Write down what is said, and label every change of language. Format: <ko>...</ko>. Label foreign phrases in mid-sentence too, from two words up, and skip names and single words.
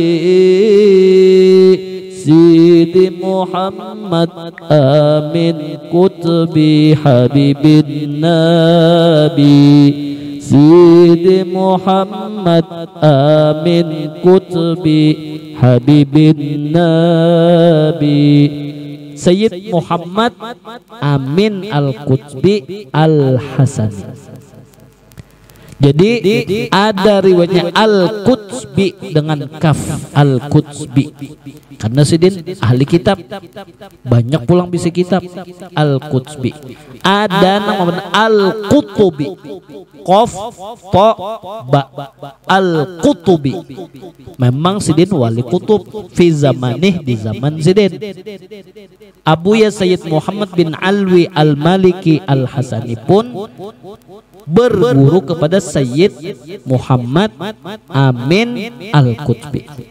<bjn>Sidi Muhammad Amin Qutbi Habibin Nabi, Sidi Muhammad Amin Qutbi Habibin Nabi, Sayyid Muhammad Amin Al-Qutbi Al-Hasani. Jadi ada riwayatnya Al-Qutsbi dengan kaf, Al-Qutsbi. Karena sidin ahli kitab, banyak pulang bisa kitab. Al-Qutsbi. Ada nama Al-Qutubi,</bjn> <ar>قاف تاء باء,</ar> <bjn>Al-Qutubi. Memang sidin wali kutub</bjn> <ar>في زمانه,</ar> <bjn>di zaman sidin. Abuya Sayyid Muhammad bin Alwi Al-Maliki Al-Hasani pun berguru kepada Sayyid Muhammad Amin Al-Qutbi.</bjn>